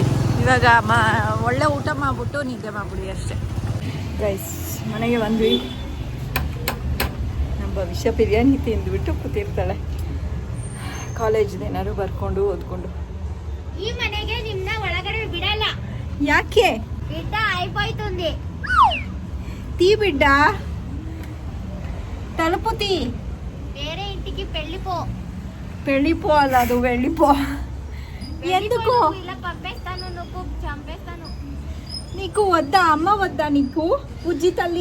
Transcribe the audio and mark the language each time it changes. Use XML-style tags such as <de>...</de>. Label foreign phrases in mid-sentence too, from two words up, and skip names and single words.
<kn>ಇವಾಗ ಒಳ್ಳೆ ಊಟ ಮಾಡ್ಬಿಟ್ಟು ನಿದ್ದೆ ಮಾಡ್ಬಿಡಿ ಅಷ್ಟೇ. ಗೈಸ್ ಮನೆಗೆ ಬಂದ್ವಿ. ನಮ್ಮ ಭವಿಷ್ಯ ಬಿರಿಯಾನಿ ತಿಂದುಬಿಟ್ಟು ಕೂತಿರ್ತಾಳೆ. ಕಾಲೇಜ್ದು ಏನಾದ್ರು ಬರ್ಕೊಂಡು ಓದ್ಕೊಂಡು. ಈ ಮನೆಗೆ ನಿಮ್ನ ಒಳಗಡೆ ಬಿಡಲ್ಲ. ಯಾಕೆ?</kn> <te>బిడ్డ అయిపోతుంది. తీ బిడ్డ తలుపు తీ. వేరే ఇంటికి వెళ్ళిపో. వెళ్ళిపో అలా అది వెళ్ళిపో. ఎందుకు? ఇలా పంపేస్తాను, నువ్వు చంపేస్తాను. నీకు వద్దా? అమ్మ వద్దా నీకు? బుజ్జి తల్లి</te>